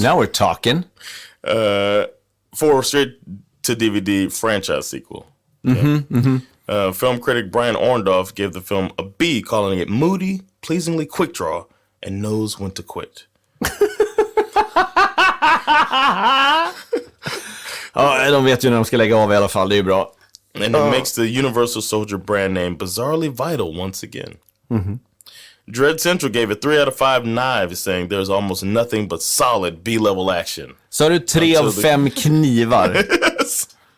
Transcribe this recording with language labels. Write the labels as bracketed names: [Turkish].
[English] Now we're talking. For a straight-to-DVD franchise sequel. Film critic Brian Orndorff gave the film a B, calling it moody, pleasingly quick draw, and knows when to quit. [Swedish] Ja, de vet ju när de ska lägga av i alla fall, det är bra. [English] And it makes the Universal Soldier brand name bizarrely vital once again. Dread Central gave it 3 out of 5 knives, saying there's almost nothing but solid B-level action. [Swedish] Så har du 3 av 5 knivar. [English] Yes.